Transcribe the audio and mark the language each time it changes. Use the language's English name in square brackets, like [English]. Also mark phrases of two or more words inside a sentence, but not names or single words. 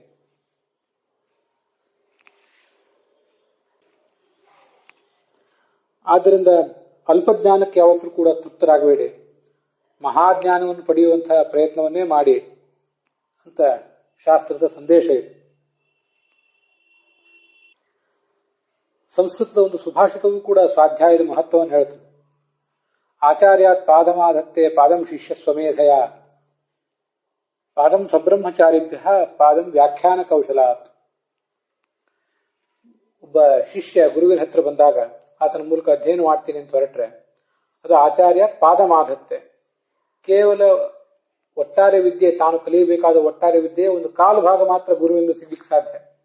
[Kannada] ಆದ್ದರಿಂದ ಅಲ್ಪಜ್ಞಾನಕ್ಕೆ ಯಾವತ್ತೂ ಕೂಡ ತೃಪ್ತರಾಗಬೇಡಿ, ಮಹಾಜ್ಞಾನವನ್ನು ಪಡೆಯುವಂತಹ ಪ್ರಯತ್ನವನ್ನೇ ಮಾಡಿ ಅಂತ ಶಾಸ್ತ್ರದ ಸಂದೇಶ ಇದೆ. ಸಂಸ್ಕೃತದ ಒಂದು ಸುಭಾಷಿತವೂ ಕೂಡ ಸ್ವಾಧ್ಯಾಯದ ಮಹತ್ವವನ್ನು ಹೇಳ್ತದೆ. [Sanskrit] ಆಚಾರ್ಯಾತ್ ಪಾದಮಾಧತ್ತೆ ಪಾದಂ ಶಿಷ್ಯ ಸ್ವಮೇಧಯ ಪಾದಂ ಸಬ್ರಹ್ಮಚಾರಿಭ್ಯ ಪಾದಂ ವ್ಯಾಖ್ಯಾನ ಕೌಶಲಾತ್. [Kannada] ಒಬ್ಬ ಶಿಷ್ಯ ಗುರುವಿನ ಹತ್ರ ಬಂದಾಗ ಆತನ ಮೂಲಕ ಅಧ್ಯಯನ ಮಾಡ್ತೀನಿ ಅಂತ ಹೊರಟ್ರೆ ಅದು [Sanskrit] ಆಚಾರ್ಯ ಪಾದಮಾಧತ್ತೆ. [Kannada] ಕೇವಲ ಒಟ್ಟಾರೆ ವಿದ್ಯೆ, ತಾನು ಕಲಿಯಬೇಕಾದ ಒಟ್ಟಾರೆ ವಿದ್ಯೆ ಒಂದು ಕಾಲು ಭಾಗ ಮಾತ್ರ ಗುರುವಿಂದ ಸಿಗ್ಲಿಕ್ಕೆ ಸಾಧ್ಯ.